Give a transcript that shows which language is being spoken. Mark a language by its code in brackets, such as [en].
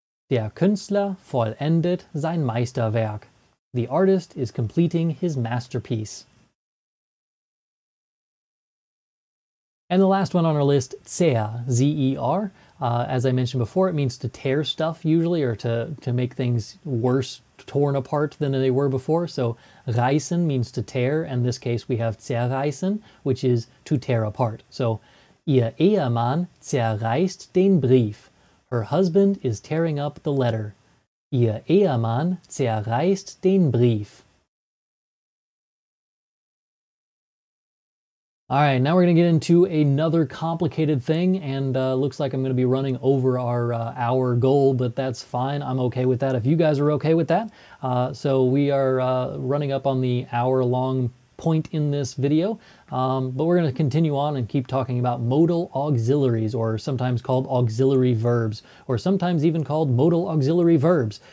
[de] Der Künstler vollendet sein Meisterwerk. [en] The artist is completing his masterpiece. And the last one on our list, zer, Z-E-R. As I mentioned before, it means to tear stuff usually, or to make things worse, torn apart than they were before. So reißen means to tear. In this case, we have zerreißen, which is to tear apart. [de] So ihr Ehemann zerreißt den Brief. [en] Her husband is tearing up the letter. [de] Ihr Ehemann zerreißt den Brief. [en] All right, now we're going to get into another complicated thing, and looks like I'm going to be running over our hour goal, but that's fine. I'm okay with that if you guys are okay with that. So we are running up on the hour-long point in this video, but we're going to continue on and keep talking about modal auxiliaries, or sometimes called auxiliary verbs, or sometimes even called modal auxiliary verbs.